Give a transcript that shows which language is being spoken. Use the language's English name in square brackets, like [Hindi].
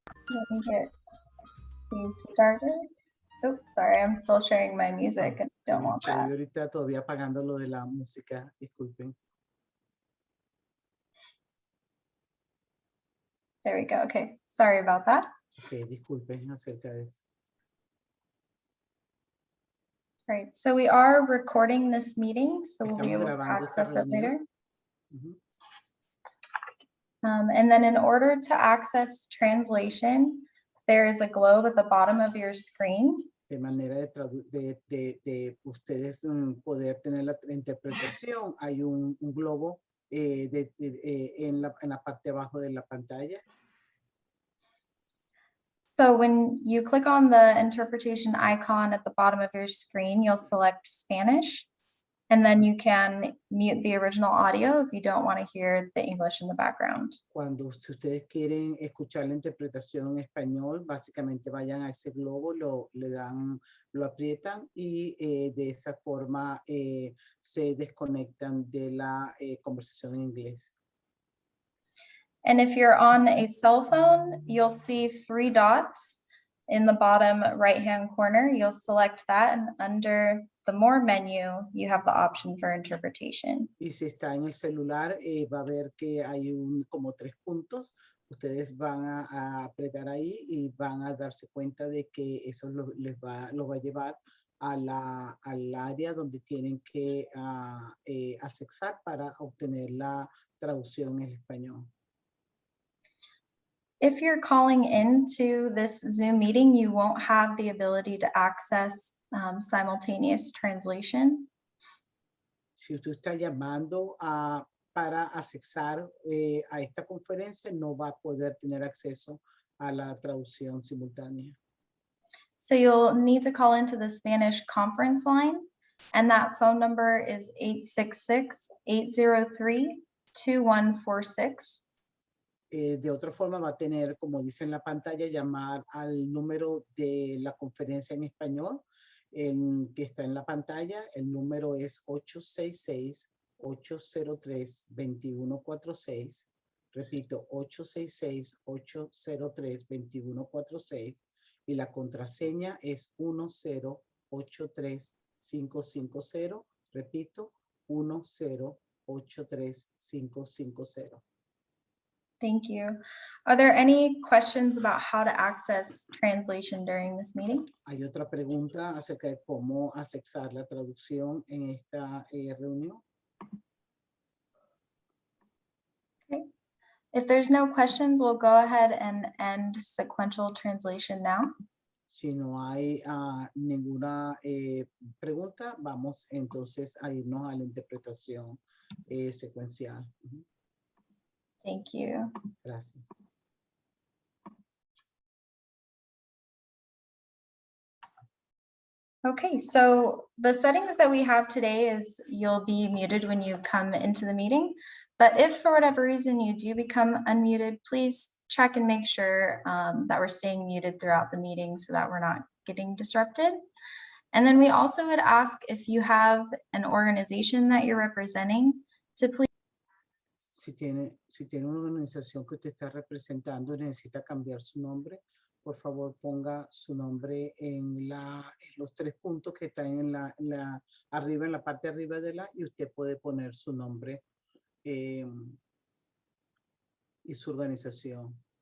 [English] Let me get these started. Oh, sorry, I'm still sharing my music and don't want that. [Spanish] Estoy ahorita todavía apagando lo de la música, disculpen. [English] There we go. Okay, sorry about that. [Spanish] Okay, disculpen acerca de eso. [English] Right, so we are recording this meeting, so we'll be able to [Spanish] Estamos grabando esta [English] access it later. [Spanish] reunión. [English] And then in order to access translation, there is a globe at the bottom of your screen. [Spanish] De manera de ustedes poder tener la interpretación, hay un globo en la parte abajo de la pantalla. [English] So when you click on the interpretation icon at the bottom of your screen, you'll select Spanish, and then you can mute the original audio if you don't want to hear the English in the background. [Spanish] Si ustedes quieren escuchar la interpretación en español, básicamente vayan a ese globo, lo aprietan y de esa forma se desconectan de la conversación en inglés. [English] And if you're on a cell phone, you'll see 3 dots in the bottom right-hand corner. You'll select that, and under the More menu, you have the option for interpretation. [Spanish] Y si está en el celular, va a ver que hay como 3 puntos. Ustedes van a apretar ahí y van a darse cuenta de que eso los va a llevar al área donde tienen que accesar para obtener la traducción en español. [English] If you're calling into this Zoom meeting, you won't have the ability to access simultaneous translation. [Spanish] Si usted está llamando para accesar a esta conferencia, no va a poder tener acceso a la traducción simultánea. [English] So you'll need to call into the Spanish conference line, and that phone number is 866-803-2146. [Spanish] De otra forma va a tener, como dice en la pantalla, llamar al número de la conferencia en español que está en la pantalla. El número es 866-803-2146. Repito, 866-803-2146. Y la contraseña es 1083550. Repito, 1083550. [English] Thank you. Are there any questions about how to access translation during this meeting? [Spanish] Hay otra pregunta acerca de cómo accesar la traducción en esta reunión. [English] If there's no questions, we'll go ahead and end sequential translation now. [Spanish] Si no hay ninguna pregunta, vamos entonces a irnos a la interpretación secuencial. Ujú. [English] Thank you. [Spanish] Gracias. [English] Okay, so the settings that we have today is you'll be muted when you come into the meeting. But if for whatever reason you do become unmuted, please check and make sure that we're staying muted throughout the meeting so that we're not getting disrupted. And then we also would ask if you have an organization that you're representing to please. [Spanish] Si tiene una organización que usted está representando y necesita cambiar su nombre, por favor ponga su nombre en los 3 puntos que están arriba, en la parte de arriba y usted puede poner su nombre y su organización.